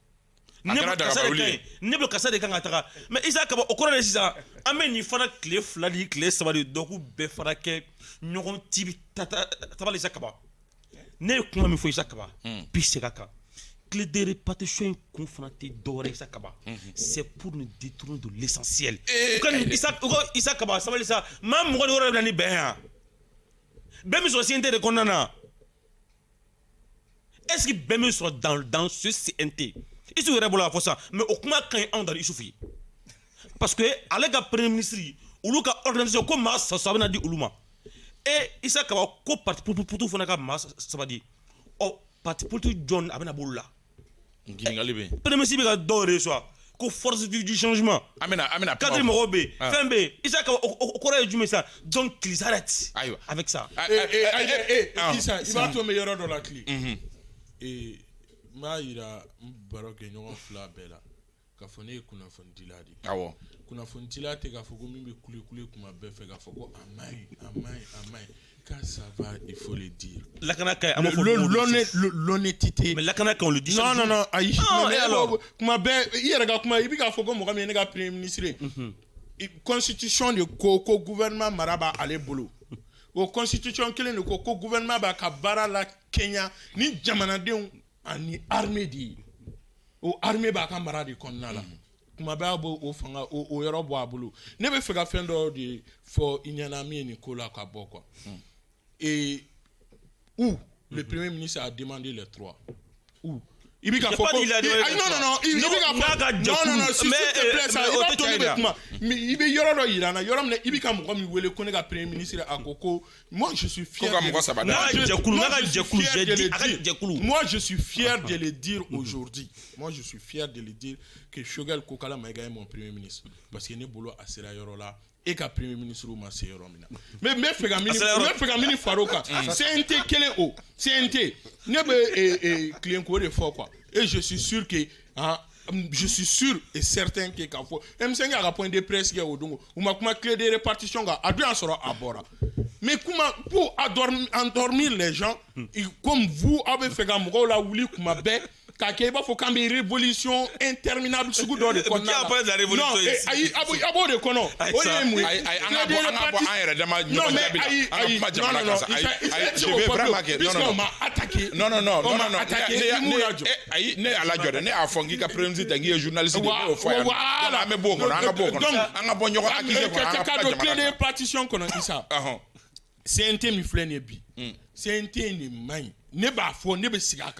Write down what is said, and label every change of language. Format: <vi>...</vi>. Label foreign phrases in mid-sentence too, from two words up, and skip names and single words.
<bm>Ne bɛ kasa de kan ka taga mais Isa Kaba o kɔrɔ de sisan an bɛ nin fana tile fila di tile saba de dɔgɔkun bɛɛ fara kɛ ɲɔgɔn tibi tabali Isa Kaba ne ye kuma min fɔ Isa Kaba bi segin a kan</bm> <fr>clé de répartition</fr> <bm>in kun fana tɛ dɔwɛrɛ Isa Kaba</bm> <fr>c'est pour nous détourner de l'essentiel</fr> <bm>Isa Kaba sabali sa maa mɔgɔ de wɔɔrɔ bɛ na ni bɛn yan bɛn min sɔrɔ CNT de kɔnɔna na</bm> <fr>est-ce que</fr> <bm>bɛn min sɔrɔ</bm> <fr>dans ce</fr> <bm>CNT Isu yɛrɛ bolo a fɔ sa mais o kuma ka ɲi anw da Isufu ye</bm> <fr>parce que</fr> <bm>ale ka</bm> <fr>premier ministre</fr> <bm>olu ka organisation ko maa saba bɛna di olu ma et Isa Kaba ko</bm> <fr>parti politique</fr> <bm>fana ka maa saba di</bm> <fr>parti politique</fr> <bm>jɔn a bɛna b'olu la ɲininkali bɛ yen</bm> <fr>premier ministre</fr> <bm>bɛ ka dɔw reçoit ko</bm> <fr>force du changement</fr> <bm>amina cadre mɔgɔw bɛ yen fɛn bɛ yen Isa Kaba o kɔrɔ ye jumɛn sa</bm> <fr>donc qu'ils arrêtent avec ça</fr> <bm>Isa i b'a to n bɛ yɔrɔ dɔ la tile m'a yira baro kɛ ɲɔgɔn fila bɛɛ la k'a fɔ ne ye kunnafonidila de ye awɔ kunnafonidila tɛ k'a fɔ ko min bɛ kule kuma bɛɛ fɛ k'a fɔ ko a maɲi</bm> <fr>quand ça va il faut le dire</fr> <bm>lakana ka</bm> <fr>l'honnêteté mais</fr> <bm>lakana ka</bm> <fr>on le dit</fr> <bm>non ayi kuma bɛɛ i yɛrɛ ka kuma i bɛ k'a fɔ ko mɔgɔ min ye ne ka</bm> <fr>premier ministre constitution</fr> <bm>de ko gouvernement mara b'a ale bolo o constitution kelen de ko gouvernement b'a ka baara la kɛɲɛ ni jamanadenw ani armée di o armée b'a ka mara de kɔnɔna la kuma bɛɛ a b'o fanga o yɔrɔ bɔ a bolo ne bɛ fɛ ka fɛn dɔ de fɔ i ɲɛna min ye nin ko la ka bɔ</bm> <fr>quoi et où le premier ministre a demandé les trois où il</fr> <bm>bɛ ka fɔ ko</bm> <fr>non il</fr> <bm>bɛ ka fɔ</bm> <fr>non s'il te plaît ça</fr> <bm>i b'a to ne bɛ kuma i bɛ yɔrɔ dɔ yira n na yɔrɔ min na i bɛ ka mɔgɔ min wele ko ne ka</bm> <fr>premier ministre</fr> <bm>a ko</bm> <fr>moi je suis fier de le dire aujourd'hui moi je suis fier de le dire que Choguel Kokala Maïga est mon premier ministre parce que</fr> <bm>ne bolo a sera yɔrɔ la e ka</bm> <fr>premier</fr> <bm>ministre ma se yɔrɔ min na mais n bɛ fɛ ka mini far'o kan CNT kelen o CNT ne bɛ tilenko de fɔ</bm> <fr>quoi et je suis sûr que je suis sûr et certain que</fr> <bm>k'a fɔ M5 a ka</bm> <fr>point de presse</fr> <bm>kɛ o don u ma kuma</bm> <fr>clé de répartition</fr> <bm>kan a dun y'a sɔrɔ a bɔra mais kuma</bm> <fr>pour endormir les gens comme vous</fr> <bm>aw bɛ fɛ ka mɔgɔw la wuli kuma bɛɛ k'a kɛ i b'a fɔ k'an bɛ</bm> <fr>révolution interminable</fr> <bm>sugu dɔ de kɔnɔna la.</bm> <fr>après la révolution</fr> <bm>non ayi a b'o de kɔnɔ o de ye mun ye. ayi an ka bɔ an yɛrɛ dama ɲɔgɔn jaabi la an ka kuma jamana kan sa ayi</bm> <fr>je vais vraiment que non ma attaqué</fr> <bm>ayi ne y'a lajɔ dɛ ne y'a fɔ n k'i ka</bm> <fr>premier ministre</fr> <bm>tɛ n k'i ye journaliste de ye ne y'o fɔ yan an bɛ bɔ o kɔnɔ an ka bɔ o kɔnɔ an ka bɔ ɲɔgɔn accusé kɔnɔ an ka kuma jamana kan.</bm> <fr>clé de répartition</fr> <bm>kɔnɔ Isa CNT min filɛ nin ye bi CNT nin man ɲi ne b'a fɔ ne bɛ sigi a kan.</bm>